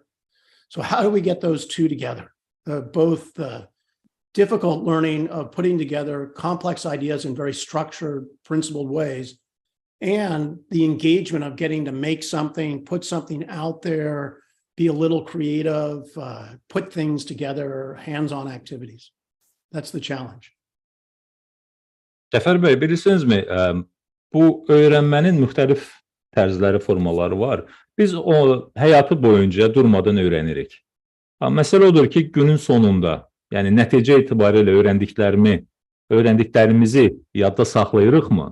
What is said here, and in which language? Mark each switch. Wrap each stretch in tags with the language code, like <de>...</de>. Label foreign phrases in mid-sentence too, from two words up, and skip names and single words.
<en>So how do we get those two together? Both the difficult learning of putting together complex ideas in very structured, principled ways, and the engagement of getting to make something, put something out there, be a little creative, put things together, hands-on activities. That's the challenge.</en> <az>Cəfər bəy, bilirsinizmi, bu öyrənmənin müxtəlif tərzləri, formaları var. Biz o həyatı boyunca durmadan öyrənirik. Məsələ odur ki, günün sonunda, yəni nəticə itibarilə öyrəndiklərimizi yadda saxlayırıqmı?</az>